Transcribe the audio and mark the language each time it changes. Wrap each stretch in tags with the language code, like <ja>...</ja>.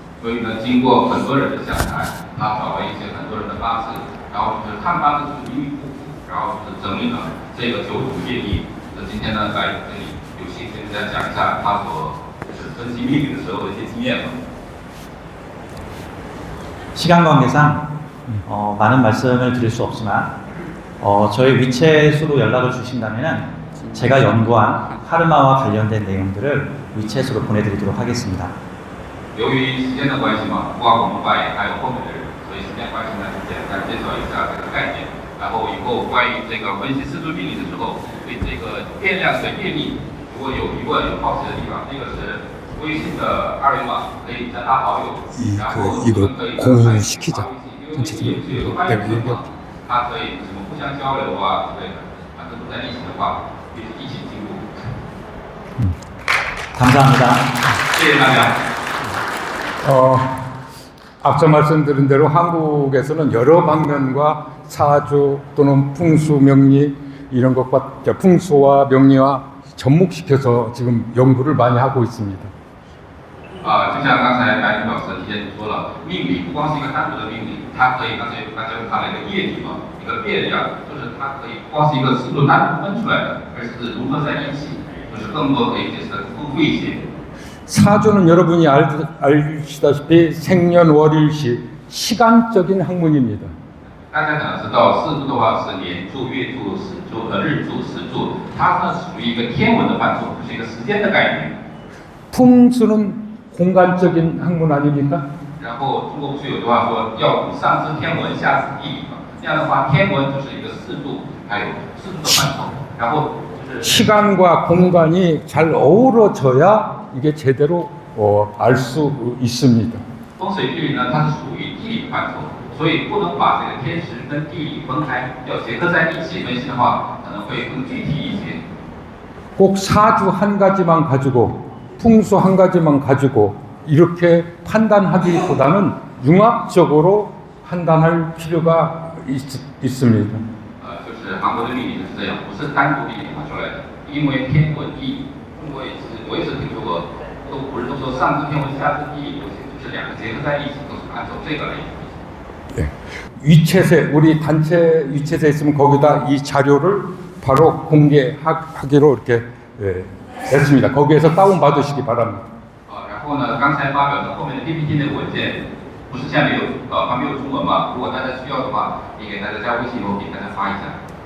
<zh>所以呢，经过很多人的详谈，他找了一些很多人的八字，然后就是看八字就是命不符，然后是整理了这个9种业力。今天呢，来这里有幸跟大家讲一下他所就是分析命理的时候的一些经验吧。</zh> <ko>시간 관계상 많은 말씀을 드릴 수 없지만 저희 위챗으로 연락을 주신다면 제가 연구한 카르마와 관련된 내용들을 위챗으로 보내드리도록 하겠습니다.</ko> <zh>由于时间的关系嘛，不光我们发言，还有后面的人，所以时间关系呢，就简单介绍一下这个概念。然后以后关于这个分析四柱命理的时候，对这个变量的业力，如果有疑问、有好奇的地方，那个是微信的二维码，可以加他好友，然后我们可以</zh> <ko>공유시키자.</ko> <zh>因为也有个关系嘛，他可以什么互相交流啊之类的，反正都在一起的话，一起进步。</zh> <ko>감사합니다.</ko> <zh>谢谢大家。</zh> <ko>앞서 말씀드린 대로 한국에서는 여러 방면과 사주 또는 풍수 명리 이런 것과 풍수와 명리와 접목시켜서 지금 연구를 많이 하고 있습니다.</ko> <zh>就像刚才白领老师提前说了，命理不光是一个单独的命理，它可以刚才大家谈了一个业力嘛，一个变量，就是它可以不光是一个四柱单独分出来的，而是融合在一起，就是更多可以解释的丰富一些。</zh> <ko>사주는 여러분이 아시다시피 생년월일시 시간적인 학문입니다.</ko> <zh>大家可能知道，四柱的话是年柱、月柱、时柱和日柱、时柱，它呢属于一个天文的范畴，就是一个时间的概念。</zh> <ko>풍수는 공간적인 학문 아닙니까?</ko> <zh>然后中国不是有句话说要古上知天文，下知地理嘛？这样的话，天文就是一个四柱，还有四柱的范畴，然后就是</zh> <ko>시간과 공간이 잘 어우러져야 이게 제대로 알 수 있습니다.</ko> <zh>风水地理呢，它是属于地理范畴，所以不能把这个天时跟地理分开，要结合在一起分析的话，可能会更具体一些。</zh> <ko>꼭 사주 한 가지만 가지고 풍수 한 가지만 가지고 이렇게 판단하기보다는 융합적으로 판단할 필요가 있습니다.</ko> <zh>就是韩国的命理是这样，不是单独地理拿出来的，因为天文地理，中国也是，我也是听说过，古人都说上知天文，下知地理，就是两个结合在一起，都是按照这个来。</zh> <ko>네. 위챗에 우리 단체 위챗에 있으면 거기다 이 자료를 바로 공개하기로 이렇게 했습니다. 거기에서 다운 받으시기 바랍니다.</ko> <zh>然后呢，刚才发表的后面的 PPT 那个文件，不是下面有旁边有中文嘛？如果大家需要的话，也给大家加微信，我给大家发一下。</zh>